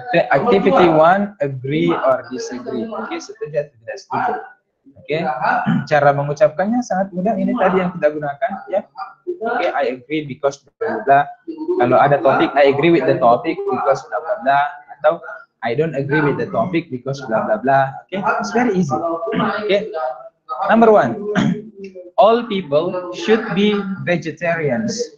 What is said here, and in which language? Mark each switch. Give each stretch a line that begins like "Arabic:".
English: Activity 1, agree or disagree.
Indonesian: Oke, setuju atau tidak setuju. Oke, cara mengucapkannya sangat mudah. Ini tadi yang kita gunakan, ya.
English: Oke, I agree because blah blah. Kalau ada topik, I agree with the topic because blah blah blah. Atau I don't agree with the topic because blah blah blah. Oke, it's very easy. Oke, number 1. All people should be vegetarians.